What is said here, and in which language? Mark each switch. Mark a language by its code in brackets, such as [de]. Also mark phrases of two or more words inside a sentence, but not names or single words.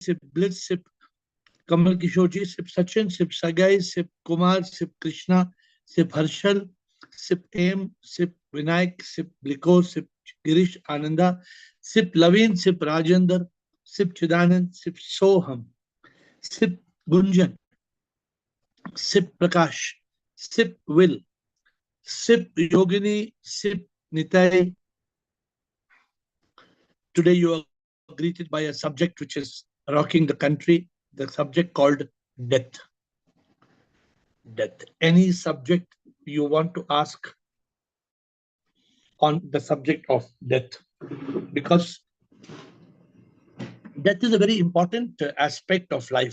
[en] sip Bliss, sip Kamal Kishorji, sip Sachin, sip Sagai, sip Kumar, sip Krishna, sip Harshal, sip Aim, sip Vinayak, sip Bliko, sip Girish Ananda, sip Laveen, sip Rajendra, sip Chidanand, sip Soham, sip Gunjan, sip Prakash, sip Will, sip Yogini, sip Nitai. Today you are greeted by a subject which is rocking the country, the subject called death. Death. Any subject you want to ask on the subject of death, because death is a very important aspect of life.